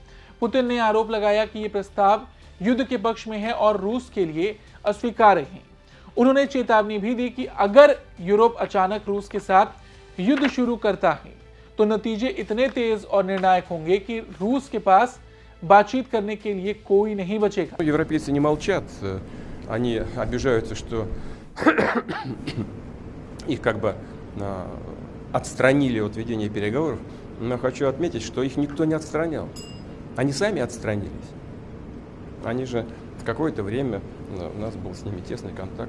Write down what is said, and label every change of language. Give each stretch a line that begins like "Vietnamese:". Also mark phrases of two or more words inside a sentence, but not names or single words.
Hindi: पुतिन ने आरोप लगाया कि ये प्रस्ताव युद्ध के पक्ष में है और रूस के लिए अस्वीकार्य हैं। उन्होंने चेतावनी भी दी कि अगर यूरोप अचानक रूस के साथ युद्ध शुरू करता है तो नतीजे इतने तेज और निर्णायक होंगे कि रूस के पास बातचीत करने के लिए कोई नहीं बचेगा।
Russian: Европейцы не молчат, они обижаются, что их как бы отстранили от ведения переговоров, но хочу отметить, что их никто не отстранял. Они сами отстранились. Они же в какое-то время у нас был с ними тесный контакт.